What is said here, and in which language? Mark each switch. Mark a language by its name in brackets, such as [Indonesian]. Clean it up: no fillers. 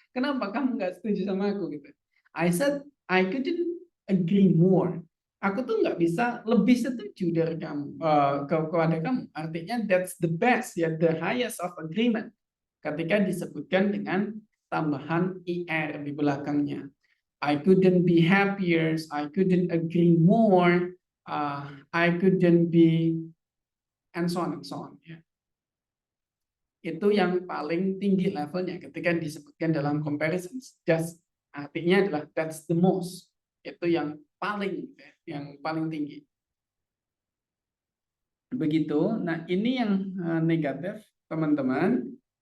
[Indonesian] Kenapa kamu nggak setuju sama aku gitu. [English] I said I couldn't agree more. [Indonesian] Aku tuh nggak bisa lebih setuju dari kamu kepada kamu. Artinya [English] that's the best ya, the highest of agreement. [Indonesian] Ketika disebutkan dengan tambahan er di belakangnya. [English] I couldn't be happier. I couldn't agree more. I couldn't be and so on and so on. [Indonesian] Ya. Itu yang paling tinggi levelnya ketika disebutkan dalam comparisons. [English] Just [Indonesian] artinya adalah [English] that's the most. [Indonesian] Itu yang paling tinggi. Begitu. Nah, ini yang negatif, teman-teman.